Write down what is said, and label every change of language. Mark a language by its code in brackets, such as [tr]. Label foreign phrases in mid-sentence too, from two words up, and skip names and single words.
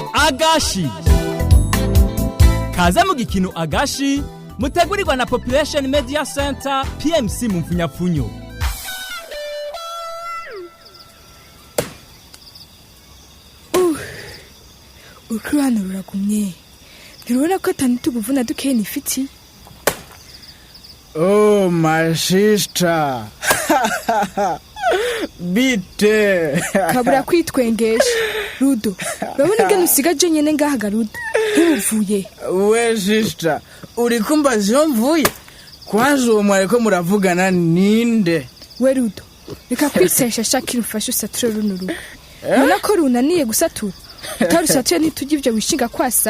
[rn] agashi kaze mu gikino agashi mutegurirwa na Population Media Center PMC mu mfunyapfunyo. Ukurana ruragumye ntirubona ko atanu tuguvuna dukeye nifiti. [en] Oh my sister. [rn] Bite kabura kwitwengesha Rudo urabona ingene usigaje nyene ngaha Rudo ntuvuye. We sister uri kumbaza iyo mvuye kwanza uwo mwareko muravugana ninde? We Rudo reka kwisesha shakira ufashe usature runo rugo nona ko runaniye gusatura utarusatuye ntitujye ivyo wishinga kwasa.